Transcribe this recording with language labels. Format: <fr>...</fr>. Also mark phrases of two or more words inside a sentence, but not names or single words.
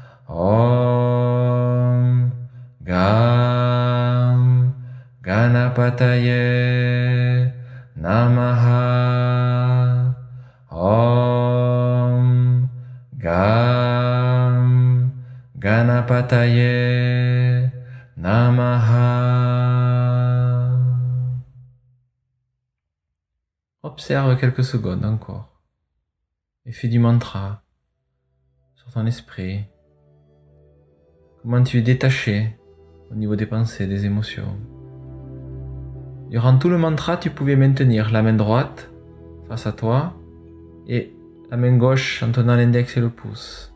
<sa>ॐ गं गणपतये नमः. ॐ गं गणपतये नमः.</sa> <fr>Observe quelques secondes encore. Effet du mantra sur ton esprit. Comment tu es détaché au niveau des pensées, des émotions. Durant tout le mantra, tu pouvais maintenir la main droite face à toi et la main gauche en tenant l'index et le pouce.</fr>